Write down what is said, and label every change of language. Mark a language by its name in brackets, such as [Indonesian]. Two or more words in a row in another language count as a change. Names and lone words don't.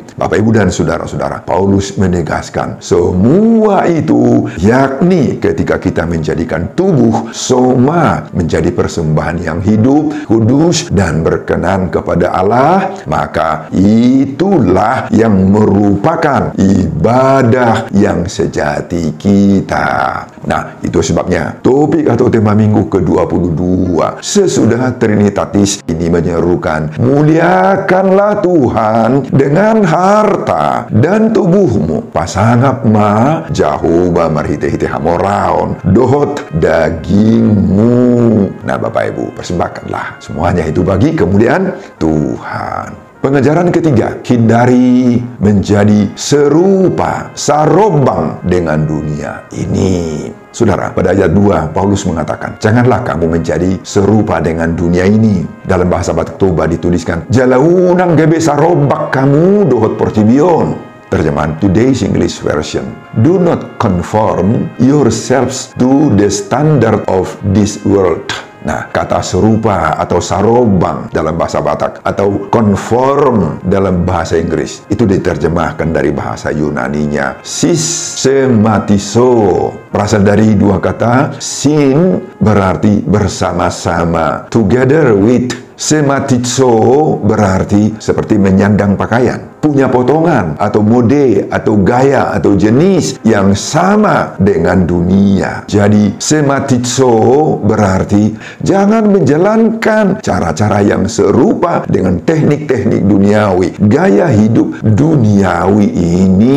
[Indonesian] Bapak, Ibu, dan saudara-saudara, Paulus menegaskan semua itu, yakni ketika kita menjadikan tubuh soma menjadi persembahan yang hidup, kudus, dan berkenan kepada Allah, maka itulah yang merupakan ibadah yang sejati kita. Nah, itu sebabnya topik atau tema minggu ke-22 sesudah Trinitatis ini menyerukan, muliakanlah Tuhan dengan harta dan tubuhmu, [Batak Toba] pasangap ma Jahoba marhite-hite hamoraon dohot dagingmu. [Indonesian] Nah, Bapak Ibu, persembahkanlah semuanya itu bagi kemuliaan Tuhan. Pengajaran ketiga, hindari menjadi serupa, sarobang dengan dunia ini. Saudara, pada ayat 2, Paulus mengatakan, janganlah kamu menjadi serupa dengan dunia ini. Dalam bahasa Batak Toba dituliskan, [Batak Toba] jalaunang gebe sarobak kamu dohot portibion. [Indonesian] Terjemahan Today's English Version. [English] Do not conform yourselves to the standard of this world. [Indonesian] Nah, kata serupa atau sarobang dalam bahasa Batak atau conform dalam bahasa Inggris itu diterjemahkan dari bahasa Yunaninya systematizo. Berasal dari dua kata, sin berarti bersama-sama, [English] together with. [Indonesian] Sematizo berarti seperti menyandang pakaian, punya potongan atau mode atau gaya atau jenis yang sama dengan dunia. Jadi sematizo berarti jangan menjalankan cara-cara yang serupa dengan teknik-teknik duniawi, gaya hidup duniawi ini.